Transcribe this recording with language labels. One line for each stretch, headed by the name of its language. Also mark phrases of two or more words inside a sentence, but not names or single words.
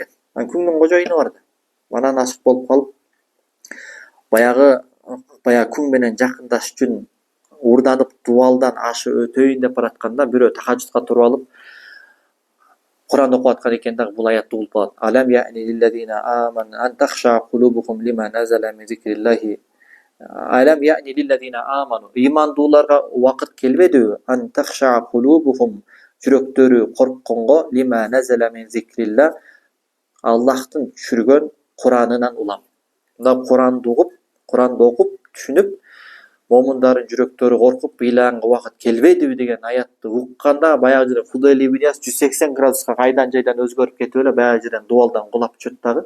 Kyrgyz: Анан күңдүн кожоюну бар да. Анан ашык болуп калып, баягы күң менен жакындашыш үчүн уурданып дубалдан ашы өтөйүн деп баратканда бирөө тахажжудка туруп алып, Кур'ан окуп аткан экен дагы бул аятты угуп калат.
Arabic: ألم يأن للذين آمنوا أن تخشع قلوبهم لما نزل من ذكر الله. ألم يأن للذين آمنوا.
Kyrgyz: Имандууларга убакыт келбедиби?
Arabic: أن تخشع قلوبهم,
Kyrgyz: жүрөктөрү коркконго,
Arabic: لما نزل من ذكر الله,
Kyrgyz: Аллахтын түшүргөн Куранынан улам. Мында Куранды окуп, түшүнүп, момундардын жүрөктөрү коркуп, ыйлаганга убакыт келбедиби деген аятты укканда баягы жерде Фудайл ибн Ияс 180 градуска кайдан жайдан өзгөрүп кетип эле баягы жерден дубалдан кулап түшөт дагы.